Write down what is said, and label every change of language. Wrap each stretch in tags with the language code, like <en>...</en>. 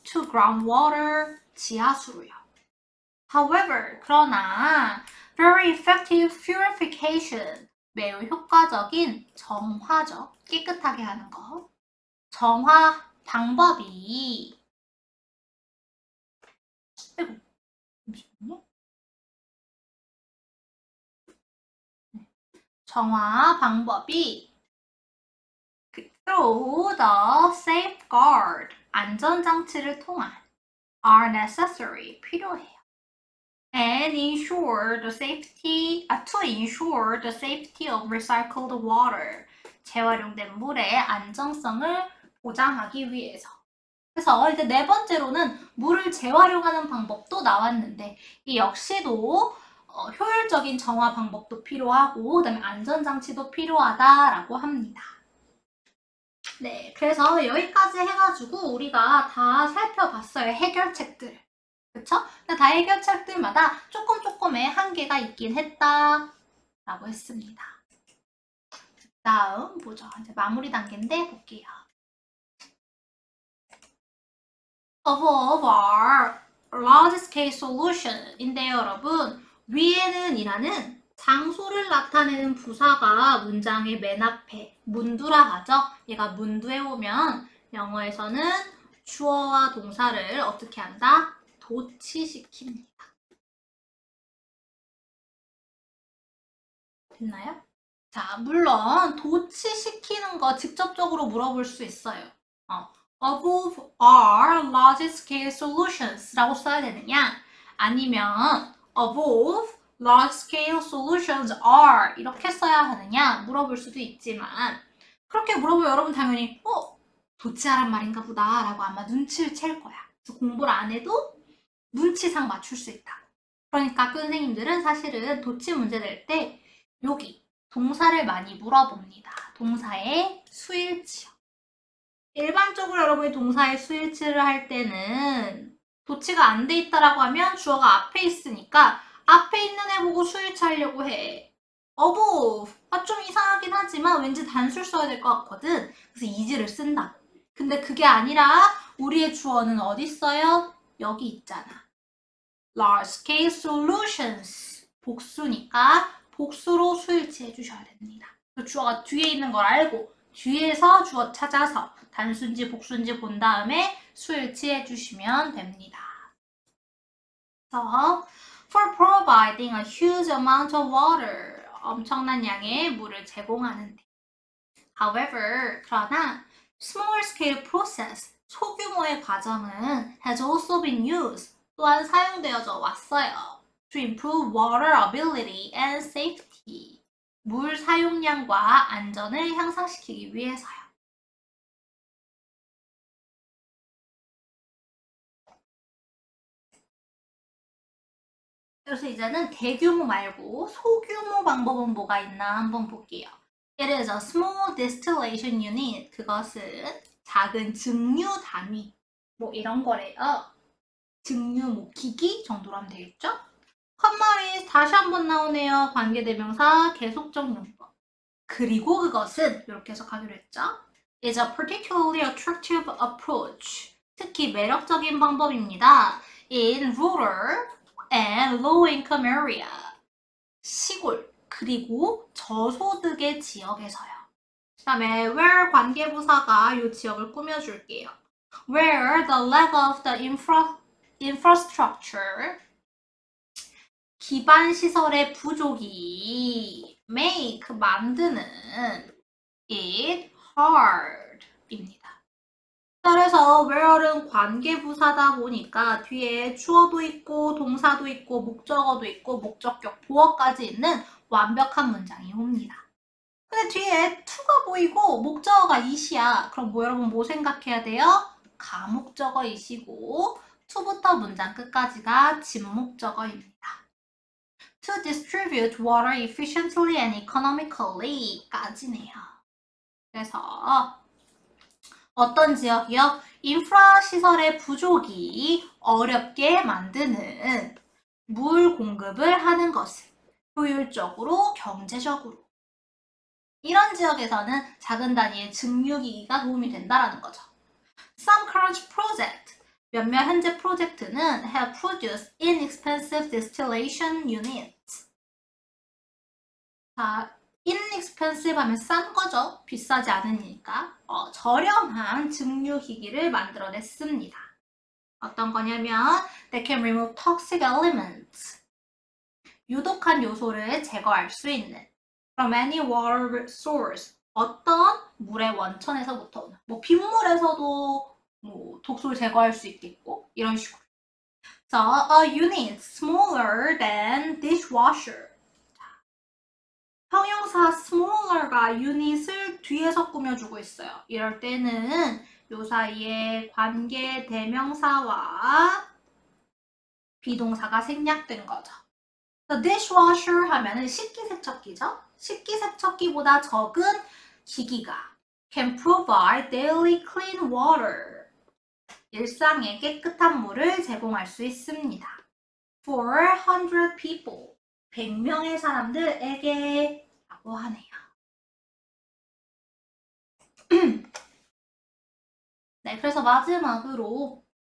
<en>To groundwater,</en> <ko>지하수로요.</ko> <en>However,</en> <ko>그러나</ko> <en>very effective purification,</en> <ko>매우 효과적인 정화죠. 깨끗하게 하는 거. 정화 방법이 잠시만요. 정화 방법이</ko> <en>through the safeguard,</en> <ko>안전장치를 통한</ko> <en>are necessary,</en> <ko>필요해요.</ko> <en>And ensure the safety, to ensure the safety of recycled water,</en> <ko>재활용된 물의 안정성을 보장하기 위해서. 그래서 이제 네 번째로는 물을 재활용하는 방법도 나왔는데 이 역시도 효율적인 정화 방법도 필요하고 그다음에 안전장치도 필요하다라고 합니다. 네, 그래서 여기까지 해가지고 우리가 다 살펴봤어요. 해결책들. 그쵸? 근데 다 해결책들마다 조금의 한계가 있긴 했다라고 했습니다. 다음 보죠. 이제 마무리 단계인데 볼게요.</ko> <en>Of our large scale solution인데요,</en> <ko>여러분. 위에는 이라는 장소를 나타내는 부사가 문장의 맨 앞에 문두라 하죠. 얘가 문두에 오면 영어에서는 주어와 동사를 어떻게 한다? 도치시킵니다. 됐나요? 자, 물론 도치시키는 거 직접적으로 물어볼 수 있어요.</ko> <en>Above are large-scale solutions</en> <ko>라고 써야 되느냐?</ko> <en>아니면 above large-scale solutions are</en> <ko>이렇게 써야 하느냐? 물어볼 수도 있지만 그렇게 물어보면 여러분 당연히 도치하란 말인가 보다 라고 아마 눈치를 챌 거야. 그래서 공부를 안 해도 눈치상 맞출 수 있다. 그러니까 학교 선생님들은 사실은 도치 문제 낼 때 여기 동사를 많이 물어봅니다. 동사의 수일치요. 일반적으로 여러분이 동사의 수일치를 할 때는 도치가 안 돼 있다라고 하면 주어가 앞에 있으니까 앞에 있는 애 보고 수일치 하려고 해.</ko> <en>above.</en> <ko>좀 이상하긴 하지만 왠지 단수를 써야 될 것 같거든. 그래서 is를 쓴다. 근데 그게 아니라 우리의 주어는 어디 있어요? 여기 있잖아.</ko> <en>large scale solutions.</en> <ko>복수니까 복수로 수일치 해주셔야 됩니다. 주어가 뒤에 있는 걸 알고 뒤에서 주어 찾아서 단수인지 복수인지 본 다음에 수일치 해주시면 됩니다.</ko> <en>So, for providing a huge amount of water.</en> <ko>엄청난 양의 물을 제공하는데.</ko> <en>However,</en> <ko>그러나</ko> <en>small scale process,</en> <ko>소규모의 과정은</ko> <en>has also been used.</en> <ko>또한 사용되어져 왔어요.</ko> <en>To improve water ability and safety.</en> <ko>물 사용량과 안전을 향상시키기 위해서요. 그래서 이제는 대규모 말고 소규모 방법은 뭐가 있나 한번 볼게요.</ko> <en>It is a small distillation unit.</en> <ko>그것은 작은 증류 단위. 뭐 이런 거래요. 증류 뭐 기기 정도로 하면 되겠죠? 컴마리 다시 한번 나오네요. 관계대명사 계속적 용법. 그리고 그것은 이렇게 해석하기로 했죠.</ko> <en>is a particularly attractive approach.</en> <ko>특히 매력적인 방법입니다.</ko> <en>in rural and low-income area.</en> <ko>시골 그리고 저소득의 지역에서요. 그 다음에 where 관계부사가 이 지역을 꾸며줄게요.</ko> <en>where the lack of the infrastructure</en> <ko>기반 시설의 부족이</ko> <en>make</en> <ko>만드는</ko> <en>it hard</en> <ko>입니다. 그래서 where는 관계부사다 보니까 뒤에 주어도 있고 동사도 있고 목적어도 있고 목적격 보어까지 있는 완벽한 문장이 옵니다. 근데 뒤에 to가 보이고 목적어가 it이야. 그럼 여러분 뭐 생각해야 돼요? 가목적어 it이고 to부터 문장 끝까지가 진목적어입니다.</ko> <en>To distribute water efficiently and economically</en> <ko>까지네요. 그래서 어떤 지역이요? 인프라 시설의 부족이 어렵게 만드는 물 공급을 하는 것을 효율적으로, 경제적으로. 이런 지역에서는 작은 단위의 증류기기가 도움이 된다는 거죠.</ko> <en>Some current project,</en> <ko>몇몇 현재 프로젝트는</ko> <en>have produced inexpensive distillation units.</en> <ko>자, inexpensive 하면 싼 거죠. 비싸지 않으니까. 저렴한 증류기기를 만들어냈습니다. 어떤 거냐면</ko> <en>they can remove toxic elements.</en> <ko>유독한 요소를 제거할 수 있는</ko> <en>from any water source.</en> <ko>어떤 물의 원천에서부터 오는 뭐 빗물에서도 뭐 독소를 제거할 수 있겠고 이런 식으로.</ko> <en>자, a unit smaller than dishwasher.</en> <ko>형용사 smaller가 unit을 뒤에서 꾸며주고 있어요. 이럴 때는 요 사이에 관계 대명사와 비동사가 생략된 거죠. The dishwasher 하면은 식기세척기죠. 식기세척기보다 적은 기기가</ko> <en>can provide daily clean water.</en> <ko>일상에 깨끗한 물을 제공할 수 있습니다.</ko> <en>For 100 people.</en> <ko>100명의 사람들에게 라고 하네요. 네, 그래서 마지막으로</ko>